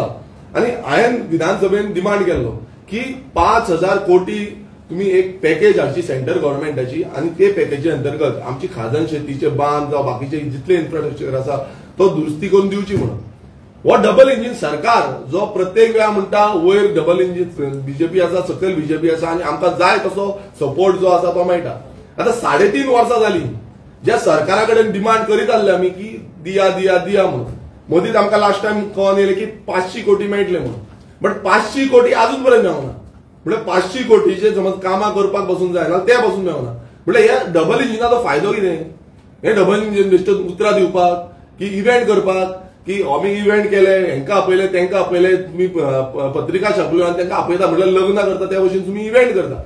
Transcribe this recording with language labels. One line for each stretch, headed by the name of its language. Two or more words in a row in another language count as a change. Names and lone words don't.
Konkani: आनी हांवें विधानसभेन डिमांड केल्लो की 5,000 कोटी तुम्ही एक पॅकेज हाडची सेंट्रल गव्हर्नमेंटाची आनी ते पॅकेजी अंतर्गत आमची खाजन शेतीचे बांद जावं बाकीचे जितले इन्फ्रास्ट्रक्चर आसा तो दुरुस्ती करून दिवची म्हणून. हो
English: double engine
Konkani: सरकार जो प्रत्येक वेळा म्हणटा वयर
English: double engine
Konkani: बीजेपी आसा, सकयल बीजेपी आसा आनी आमकां जाय तसो सपोर्ट जो आसा तो मेळटा. आता 3.5 वर्सां जाली ज्या सरकारा कडेन डिमांड करीत आसले आमी की दिया दिया दिया म्हणून. मदींच आमकां
English: last time
Konkani: कळोन येयलें की 500 कोटी मेळटले म्हणून. बट 500 कोटी अजून पर्यंत मेळना. म्हणजे 500 कोटीचे समज कामां करपाक बसून जाय ना ते बसून मेळना. म्हणजे ह्या डबल इंजिनाचो फायदो कितें. हे
English: double engine
Konkani: बेश्टेच उतरां दिवपाक की इव्हेंट करपाक की आमी इव्हेंट केले, हेंकां आपयले तेंकां आपयले, तुमी पत्रिका छापल्यो आनी तेंकां आपयता म्हटल्यार लग्न करता त्या भशेन तुमी इव्हेंट करता.